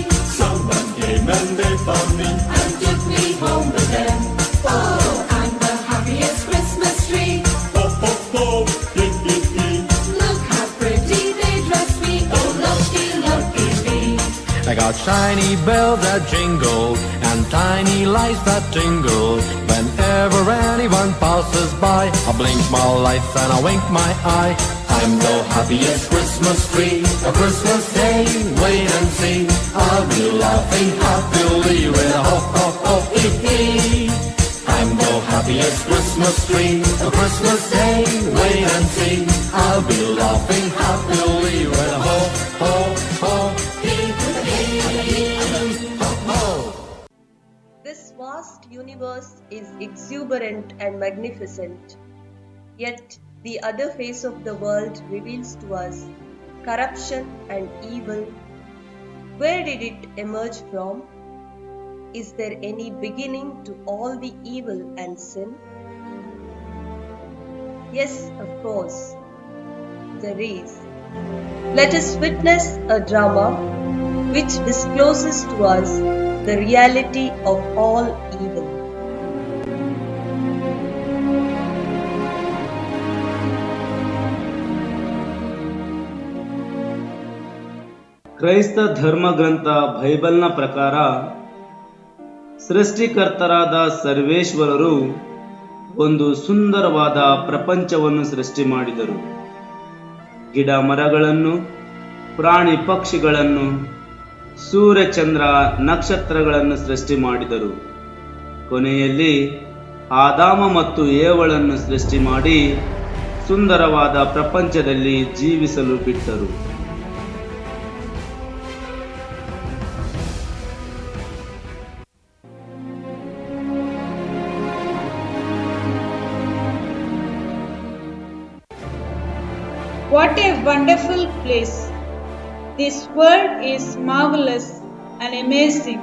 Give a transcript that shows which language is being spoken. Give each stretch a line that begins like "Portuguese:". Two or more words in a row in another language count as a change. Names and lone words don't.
English: Someone came and they found me And took me home with them. Oh, I'm the happiest Christmas tree. ho ho ho hee hee hee. Look how pretty they dress me. Oh, lucky, lucky me. I got shiny bells that jingle and tiny lights that tingle whenever anyone passes by. I blink my lights and I wink my eye. I'm the happiest Christmas tree. A Christmas day, wait and see. I'll be laughing happily with a ho ho ho hee hee. I'm the happiest Christmas tree. A Christmas day, wait and see. I'll be laughing happily with a ho ho ho hee hee ho ho. This vast universe is exuberant and magnificent, yet the other face of the world reveals to us corruption and evil. Where did it emerge from? Is there any beginning to all the evil and sin? Yes, of course, there is. Let us witness a drama which discloses to us the reality of all evil.
Kannada: ಕ್ರೈಸ್ತ ಧರ್ಮಗ್ರಂಥ ಬೈಬಲ್ನ ಪ್ರಕಾರ ಸೃಷ್ಟಿಕರ್ತರಾದ ಸರ್ವೇಶ್ವರರು ಒಂದು ಸುಂದರವಾದ ಪ್ರಪಂಚವನ್ನು ಸೃಷ್ಟಿ ಮಾಡಿದರು. ಗಿಡ ಮರಗಳನ್ನು, ಪ್ರಾಣಿ ಪಕ್ಷಿಗಳನ್ನು, ಸೂರ್ಯ ಚಂದ್ರ ನಕ್ಷತ್ರಗಳನ್ನು ಸೃಷ್ಟಿ ಮಾಡಿದರು. ಕೊನೆಯಲ್ಲಿ ಆದಾಮ ಮತ್ತು ಏವಳನ್ನು ಸೃಷ್ಟಿ ಮಾಡಿ ಸುಂದರವಾದ ಪ್ರಪಂಚದಲ್ಲಿ ಜೀವಿಸಲು ಬಿಟ್ಟರು.
English: What a wonderful place! This world is marvelous and amazing.